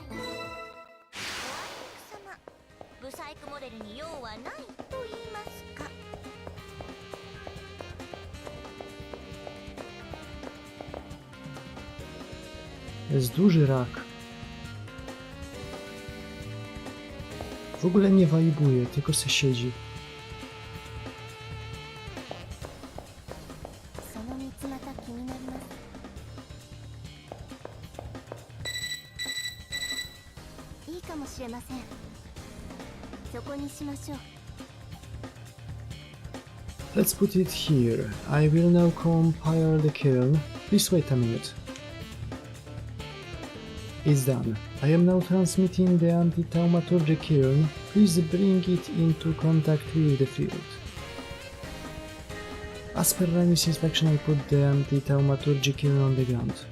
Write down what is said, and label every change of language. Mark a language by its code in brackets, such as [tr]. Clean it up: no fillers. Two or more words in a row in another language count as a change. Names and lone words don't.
[ja] おあいにく様、ブサイクモデルに用はないと言いますか。 [pl] Jest duży rak. W ogóle nie wajbuje, tylko se siedzi. [ja] その三つ股気になります。いいかもしれません。そこにしましょう。 [en] Let's put it here. I will now compile the kiln. Please wait a minute. It's done. I am now transmitting the anti-thaumaturgy kiln. Please bring it into contact with the field. As per Rani's inspection, I put the anti-thaumaturgy kiln on the ground.